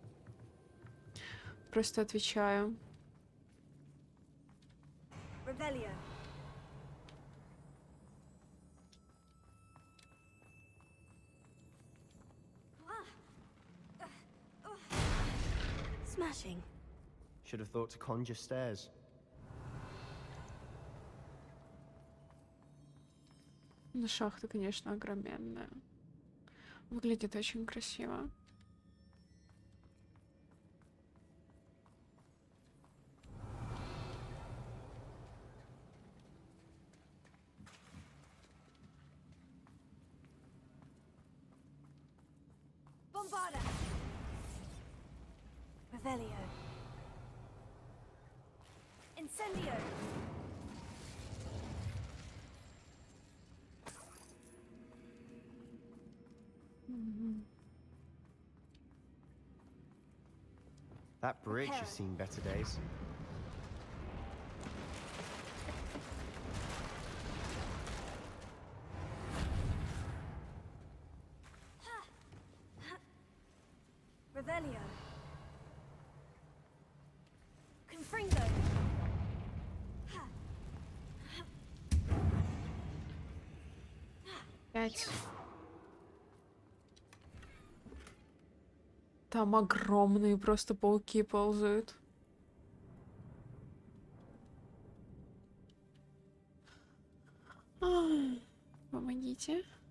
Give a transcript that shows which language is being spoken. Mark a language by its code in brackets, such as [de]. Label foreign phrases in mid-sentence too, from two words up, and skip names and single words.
[ru] Просто отвечаю. [en] Revelio. Smashing. Should have thought to conjure stairs. [ru] Ну, шахта, конечно, огроменная. Выглядит очень красиво. Bombarda. Revelio. Incendio. [en] That bridge has seen better days. Revelio. Confringo. [ru] Пять. Там огромные просто пауки ползают. Ай, помогите.